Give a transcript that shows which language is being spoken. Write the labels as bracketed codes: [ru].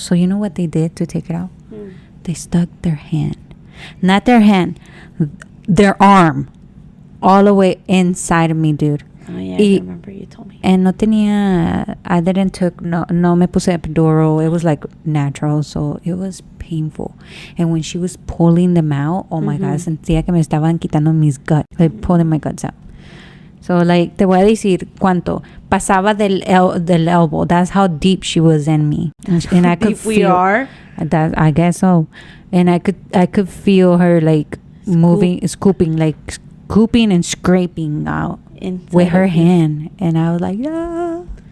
[en] So you know what they did to take it out? They stuck their hand, not their hand, their arm, all the way inside of me, dude. Oh, yeah, Y- I remember you told me. And [es] no tenía, [en] I didn't took, [es] no me puse epidural. [en] It was like natural, so it was painful. And when she was pulling them out, oh my God, [es] sentía que me estaban quitando mis [en] guts, like pulling my guts out. So like, [es] te voy a decir cuánto. Pasaba del elbow. [en] That's how deep she was in me. And I could Deep we are. That, I guess so. And I could feel her like moving, scooping and scraping out Inside with her of you. hand. And I was like, yeah.